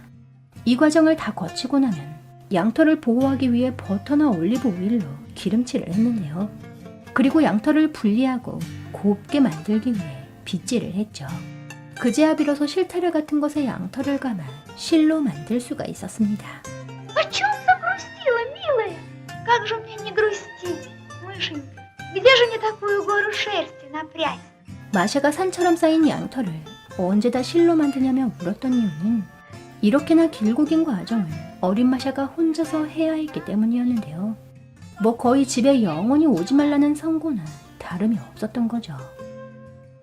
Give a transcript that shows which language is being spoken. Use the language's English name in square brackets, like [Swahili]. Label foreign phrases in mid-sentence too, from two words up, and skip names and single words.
[Korean] 이 과정을 다 거치고 나면 양털을 보호하기 위해 버터나 올리브 오일로 기름칠을 했는데요. 그리고 양털을 분리하고 곱게 만들기 위해 빗질을 했죠. 그제야 비로소 실타래 같은 것에 양털을 감아 실로 만들 수가 있었습니다. [Russian] О чем загрустила, милая? Как же мне не грустить, мышенька? Где же мне такую гору шерсти напрячь? [Korean] 마샤가 산처럼 쌓인 양털을 언제 다 실로 만드냐며 물었던 이유는 이렇게나 길고 긴 과정을 어린 마샤가 혼자서 해야 했기 때문이었는데요. 뭐 거의 집에 영원히 오지 말라는 선고나 다름이 없었던 거죠.